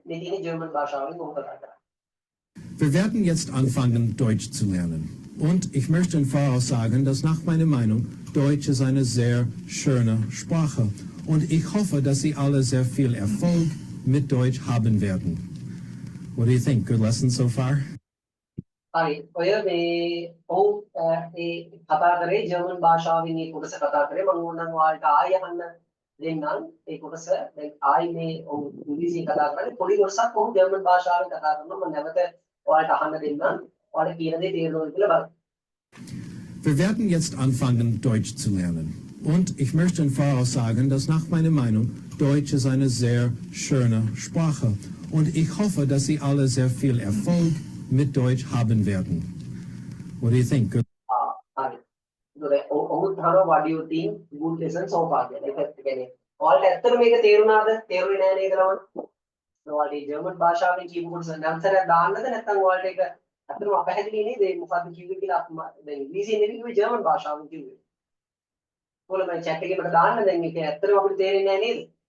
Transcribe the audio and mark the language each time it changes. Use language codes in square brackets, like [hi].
[de] Wir werden jetzt anfangen, Deutsch zu lernen. Und ich möchte im Voraus sagen, dass nach meiner Meinung Deutsch ist eine sehr schöne Sprache. Und ich hoffe, dass Sie alle sehr viel Erfolg mit Deutsch haben werden. [en] What do you think? Good lesson so far? [si] හරි ඔය මේ ඔව් ඒ කතා කරේ German භාෂාවෙන් මේ කොටස කතා කරේ මම ඕනනම් ඔයාලට ආයෙ අහන්න දෙන්නම් ඒ කොටස දැන් ආයෙ මේ ඔව් ඉංග්‍රීසියෙන් කතා කරන්නේ පොඩි කොටසක් ඔහු ජර්මන් භාෂාවෙන් කතා කරනවා මම නැවත ඔයාලට අහන්න දෙන්නම් ඔයාලට කියන දේ තේරෙනවද කියලා බලන්න. [de] Wir werden jetzt anfangen, Deutsch zu lernen. Und ich möchte im Voraus sagen, dass nach meiner Meinung Deutsch ist eine sehr schöne Sprache. Und ich hoffe, dass Sie alle sehr viel Erfolg mit Deutsch haben werden. [en] What do you think? Good. [si] හරි. ඔහු අහනවා [en] what do you think good lesson so far [si] කියලා. ඒක කියන්නේ ඔයාලට ඇත්තට මේක තේරුණාද? තේරුනේ නැහැ නේද ළමයි? ඔයාලට මේ ජර්මන් භාෂාවෙන් කියපු කොටස නැන්සරයක් දාන්නද නැත්නම් ඔයාලට ඒක ඇත්තටම අපහැදිලි නේද? මේ මොකද්ද කිව්වේ කියලා දැන් ඉංග්‍රීසියෙන් නෙවෙයි කිව්වේ ජර්මන් භාෂාවෙන් කිව්වේ. ඔයාලා මම chat එකේ මට දාන්න දැන් මේක ඇත්තටම අපිට තේරෙන්නේ නැහැ නේද?